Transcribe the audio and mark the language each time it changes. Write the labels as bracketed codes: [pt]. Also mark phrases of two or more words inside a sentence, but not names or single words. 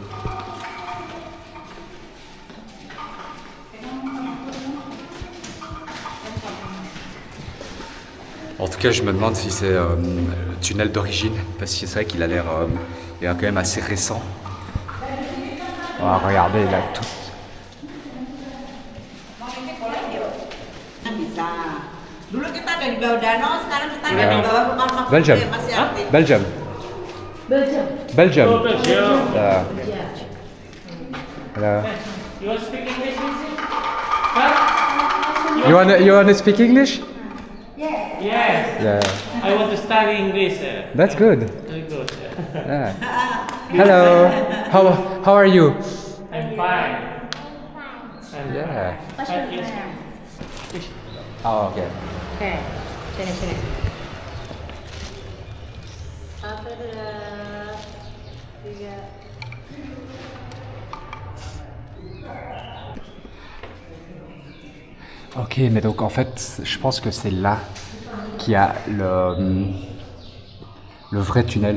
[fr] En tout cas, je me demande si c'est le tunnel d'origine, parce que c'est vrai qu'il a l'air quand même assez récent. On va regarder là tout. [id] Bisa. Dulu kita ada di bawah danau, sekarang kita ada di bawah rumah makan Belgium. masih aktif. [en] Belgium. Belgium. Yeah. Hello. You speak English, Missy? You wanna speak English? Yes. Yeah. I want to study English. That's good. Very good. Yeah. Hello. How are you? I'm fine. Yeah. Yes. Oh, okay. [id] Oke, sini. [fr] Ok, mais donc en fait, je pense que c'est là qu'il y a le vrai tunnel.